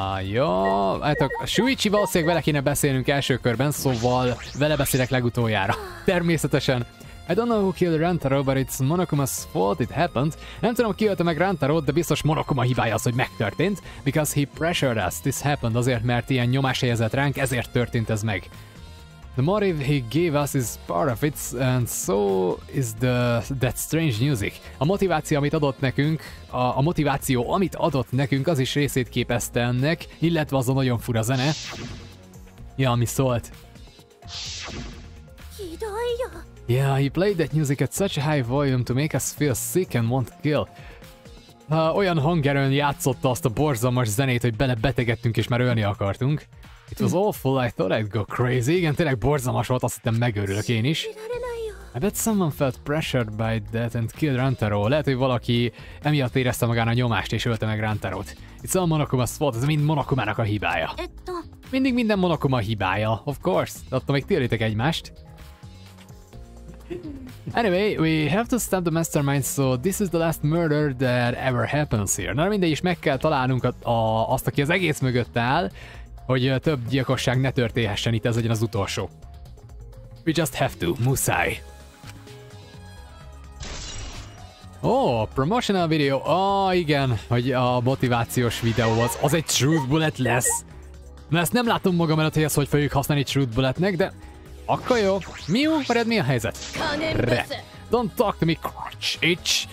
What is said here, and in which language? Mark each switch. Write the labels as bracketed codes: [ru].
[hu] Jó, hát a Shuichi valószínűleg vele kéne beszélnünk első körben, szóval vele beszélek legutoljára. Természetesen. [en] I don't know who killed Rantaro, but it's Monokuma's fault it happened. [hu] Nem tudom, ki ölte meg Rantarót, de biztos Monokuma hibája az, hogy megtörtént. [en] Because he pressured us, this happened, [hu] azért, mert ilyen nyomás helyezett ránk, ezért történt ez meg. [en] The motive he gave us is part of it, and so is that strange music. [hu] A motiváció, amit adott nekünk, a motiváció, amit adott nekünk, az is részét képezte ennek, illetve az a nagyon fura zene. Ja, ami szólt. [en] Yeah, he played that music at such a high volume to make us feel sick and want to kill. [hu] Olyan hangerőn játszotta azt a borzalmas zenét, hogy belebetegedtünk és már ölni akartunk. [en] It was awful, I thought I'd go crazy. [hu] Igen, tényleg borzalmas volt, azt hittem megőrülök én is. [en] I bet someone felt pressured by that and killed Rantaro. [hu] Lehet, hogy valaki emiatt érezte magán a nyomást és ölte meg Rantarót. [en] It's all Monokuma's fault, [hu] ez mind Monokumának a hibája. Mindig minden Monokuma hibája, [en] of course. [hu] De attól még térjétek egymást. [en] Anyway, we have to stop the mastermind, so this is the last murder that ever happens here. [hu] Na mindegy is meg kell találnunk azt, aki az egész mögött áll, hogy több gyilkosság ne történhessen itt, ez legyen az utolsó. [en] We just have to, [hu] muszáj. [en] Promotional video. [hu] Igen, hogy a motivációs videó az egy truth bullet lesz. Na ezt nem látom magam előtt, hogy ezt hogy fogjuk használni truth bulletnek, de akkor jó. Miu, mared mi a helyzet? [en] Don't talk to me, crotch itch.